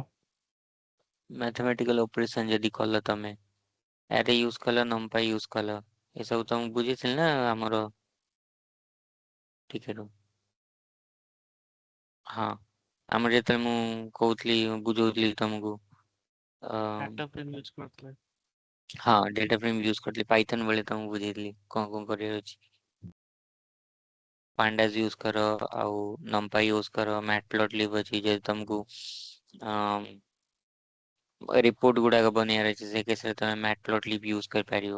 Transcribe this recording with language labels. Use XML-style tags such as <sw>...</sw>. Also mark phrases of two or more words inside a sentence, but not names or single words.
<en>mathematical operation</en> <or>ଯଦି କଲ ତମେ,</or> <en>array use</en> <or>କଲ, ନମ୍ପାଇ ୟୁଜ କଲ, ଏସବୁ ତମକୁ ବୁଝେଇଥିଲି ନା ଆମର। ଟିକେ ରୁହ। ହଁ, ଆମର ଯେତେବେଳେ ମୁଁ କହୁଥିଲି, ବୁଝଉଥିଲି ତମକୁ,</or> <en>data frame use</en> <hi>करते हैं।</hi> <or>ହଁ</or> <en>data frame use</en> <or>କରିଥିଲି, ପାଇଥନ ବେଳେ ତମକୁ ବୁଝେଇଥିଲି କଣ କଣ କରିବାର ଅଛି। ପାଣ୍ଡାସ ୟୁଜ କର, ଆଉ ନମ୍ପାଇ ୟୁଜ କର, ମ୍ୟାଟପ୍ଲଟଲିବ୍ ଅଛି ଯଦି ତମକୁ ରିପୋର୍ଟ ଗୁଡାକ ବନେଇବାର ଅଛି, ସେ କେସରେ ତମେ ମ୍ୟାଟପ୍ଲଟଲିବ୍ ୟୁଜ କରିପାରିବ।</or>